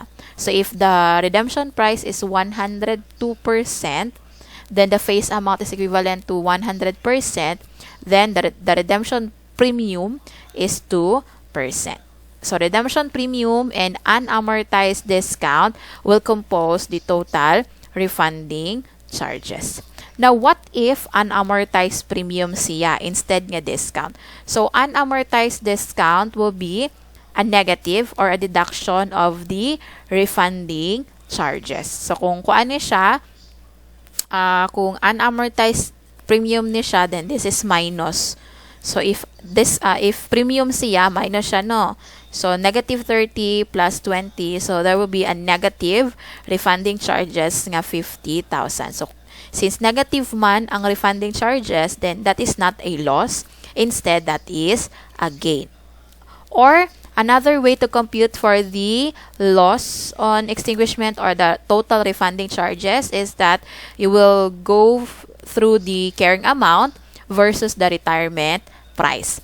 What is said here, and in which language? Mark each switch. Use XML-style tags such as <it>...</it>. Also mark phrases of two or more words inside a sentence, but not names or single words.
<en>So if the redemption price is 102%, then the face amount is equivalent to 100%, then the redemption premium is 2%. So redemption premium and unamortized discount will compose the total refunding charges. Now, what if unamortized premium siya instead nga discount? So unamortized discount will be a negative or a deduction of the refunding charges.</en> <ceb>So kung kuan ni siya, kung</ceb> <en>unamortized premium</en> <ceb>ni siya,</ceb> <en>then this is minus. So if this if premium siya, minus siya, no. So negative 30 plus 20, so there will be a negative refunding charges nga 50,000. So since negative man ang refunding charges, then that is not a loss. Instead, that is a gain. Or another way to compute for the loss on extinguishment or the total refunding charges is that you will go through the carrying amount versus the retirement price.</en>